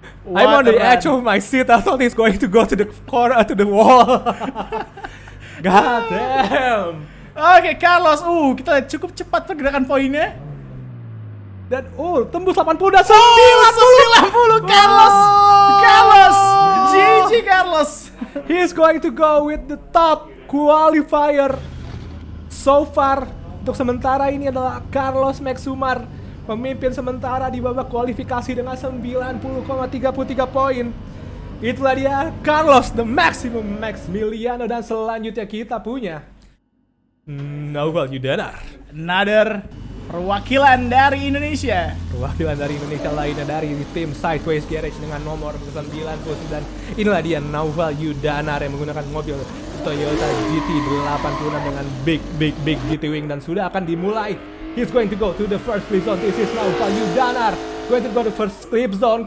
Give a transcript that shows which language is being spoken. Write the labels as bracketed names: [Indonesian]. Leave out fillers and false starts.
[English] I'm on the edge of my seat. I thought he's going to go to the corner, to the wall. God damn. [Indonesian] Oke, Carlos, kita lihat cukup cepat pergerakan poinnya. Dan tembus 80 dan 90. Carlos. GG [English] He's going to go with the top qualifier so far. [Indonesian] Untuk sementara ini adalah Carlos Maxumar, pemimpin sementara di babak kualifikasi dengan 90,33 poin. Itulah dia Carlos the Maximiliano, dan selanjutnya kita punya Naufal Yudanar. Another perwakilan dari Indonesia. Perwakilan dari Indonesia lainnya dari tim Sideways Garage dengan nomor 99. Inilah dia Naufal Yudanar yang menggunakan mobil Toyota GT86 dengan big GT wing, dan sudah akan dimulai. [English] He's going to go to the first clip zone. This is Naufal Yudanar going to go to first clip zone.